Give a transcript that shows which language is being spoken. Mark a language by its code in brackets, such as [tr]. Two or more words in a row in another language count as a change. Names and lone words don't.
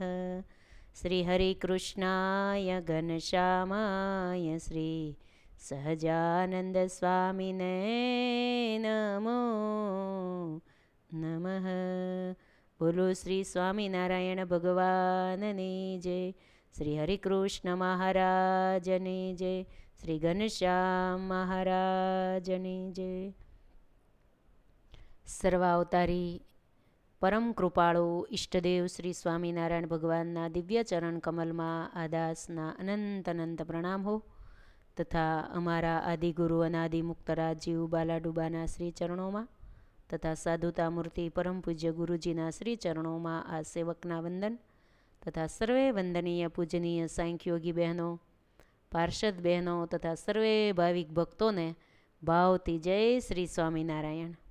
[sa] श्री हरिकृष्णाय घनश्यामाय श्री सहजानंद स्वामिने नमो नमः। [gu] બોલો શ્રી સ્વામિનારાયણ ભગવાનની જય। શ્રી હરિકૃષ્ણ મહારાજની જય। શ્રી ઘનશ્યામ મહારાજની જય। સર્વાવતારી પરમ કૃપાળુ ઈષ્ટદેવ શ્રી સ્વામિનારાયણ ભગવાનના દિવ્ય ચરણ કમલમાં આ દાસના અનંત અનંત પ્રણામ હો તથા અમારા આદિગુરુ અનાદિ મુક્તરાજ જીવ બાલાડુબાના શ્રી ચરણોમાં તથા સાધુતા મૂર્તિ પરમ પૂજ્ય ગુરુજીના શ્રી ચરણોમાં આ સેવકના વંદન તથા સર્વે વંદનીય પૂજનીય સાંખ્યોગી બહેનો પાર્ષદ બહેનો તથા સર્વે ભાવિક ભક્તોને ભાવથી જય શ્રી સ્વામિનારાયણ।